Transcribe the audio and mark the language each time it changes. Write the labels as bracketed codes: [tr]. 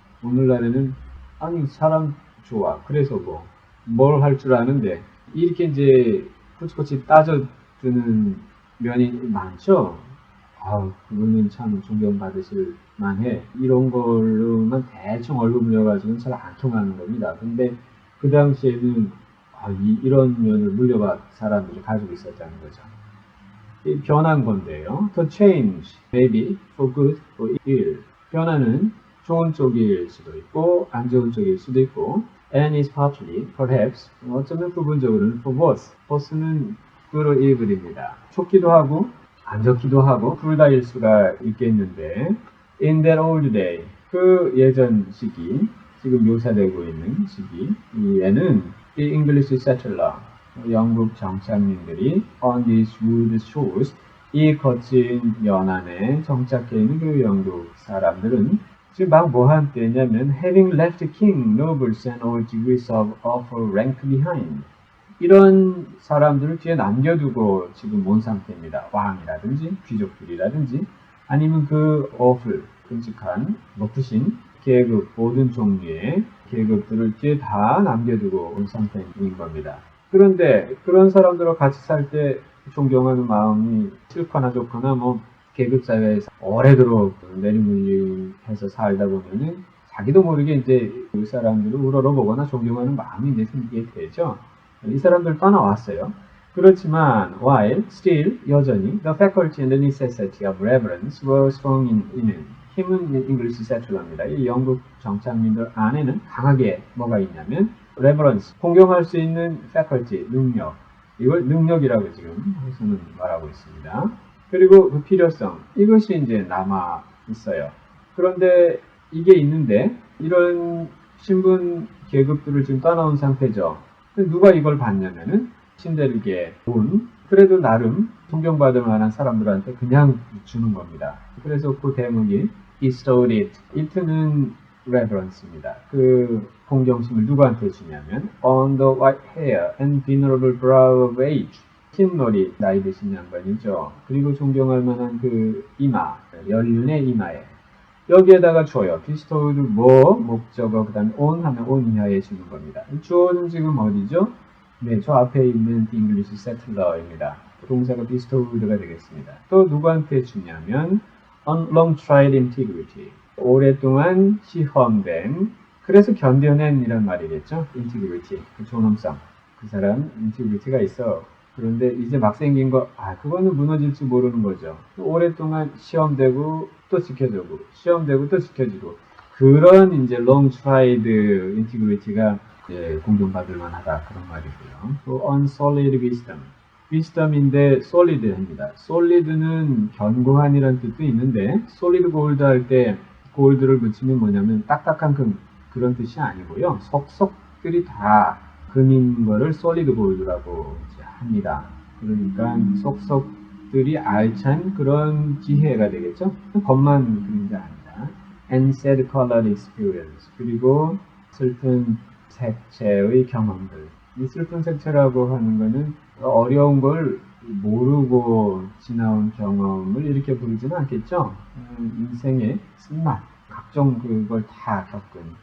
[ko] 오늘날에는 아니 사람 좋아 그래서 뭘 할 줄 아는데 이렇게 이제 코치코치 따져주는 면이 많죠. 그분은 참 존경받으실 만해 이런 걸로만 대충 얼굴 물려가지고는 잘 안 통하는 겁니다. 근데 그 당시에는 이런 면을 물려받은 사람들이 가지고 있었다는 거죠. 변한 건데요. [en] The change may be for good or ill. [ko] 변화는 좋은 쪽일 수도 있고 안 좋은 쪽일 수도 있고 [en] and is partly, perhaps, [ko] 어쩌면 부분적으로는 [en] for both. [ko] both는 good or evil입니다. 좋기도 하고 안 좋기도 하고 둘 다일 수가 있겠는데 [en] in that old day, [ko] 그 예전 시기, 지금 묘사되고 있는 시기에는 [en] the English settler, [ko] 영국 정착민들이 [en] on these wood shores, [ko] 이 거친 연안에 정착해 있는 그 영국 사람들은 지금 막 뭐한 때냐면 [en] having left king, nobles and all degrees of rank behind, [ko] 이런 사람들을 뒤에 남겨두고 지금 온 상태입니다. 왕이라든지 귀족들이라든지 아니면 그 끔찍한 높으신 계급, 모든 종류의 계급들을 뒤에 다 남겨두고 온 상태인 겁니다. 그런데 그런 사람들과 같이 살 때 존경하는 마음이 싫거나 좋거나 뭐 계급사회에서 오래도록 내리물림해서 살다 보면은 자기도 모르게 이제 그 사람들을 우러러보거나 존경하는 마음이 이제 생기게 되죠. 이 사람들 떠나왔어요. 그렇지만 [en] while still [ko] 여전히 [en] the faculty and the necessity of reverence were strong in [ko] 힘은 잉글리시 세틀러입니다. 이 영국 정착민들 안에는 강하게 뭐가 있냐면 reverence, 공경할 수 있는 faculty, 능력, 이걸 능력이라고 지금 해서는 말하고 있습니다. 그리고 그 필요성, 이것이 이제 남아 있어요. 그런데 이게 있는데 이런 신분 계급들을 지금 떠나온 상태죠. 누가 이걸 받냐면은 신대륙의 돈, 그래도 나름 존경받을 만한 사람들한테 그냥 주는 겁니다. 그래서 그 대목이 bestowed it. it는 reverence입니다. 그 공경심을 누구한테 주냐면 [en] on the white hair and venerable brow of age. [ko] 흰머리 나이 드신 양반이죠. 그리고 존경할 만한 그 이마, 연륜의 이마에 여기에다가 줘요. bestowed 뭐 목적어 그 다음에 on 하면 on 이하에 주는 겁니다. 주어는 지금 어디죠? 네, 저 앞에 있는 English settler입니다. 동사가 bestowed가 되겠습니다. 또 누구한테 주냐면 [en] on long tried integrity. [ko] 오랫동안 시험된, 그래서 견뎌낸 이란 말이겠죠. integrity, 그 존엄성. 그 사람 integrity가 있어. 그런데 이제 막 생긴 거, 그거는 무너질 줄 모르는 거죠. 오랫동안 시험되고 또 지켜주고, 시험되고 또 지켜주고. 그런 이제 [en] long tried integrity [ko] 가 공존받을 만하다. 그런 말이고요. 또 [en] on solid wisdom. [ko] wisdom인데 solid입니다. solid는 견고한이라는 뜻도 있는데 solid gold 할 때 골드를 붙이면 뭐냐면 딱딱한 그런 뜻이 아니고요. 속속들이 다 금인 거를 solid gold라고 합니다. 그러니까 속속들이 알찬 그런 지혜가 되겠죠. 겉만 그런 게 아니다. [en] and sad colored experience. [ko] 그리고 슬픈 색채의 경험들. 이 슬픈 색채라고 하는 거는 어려운 걸 모르고 지나온 경험을 이렇게 부르지는 않겠죠. 인생의 쓴맛, 각종 그걸 다 겪은.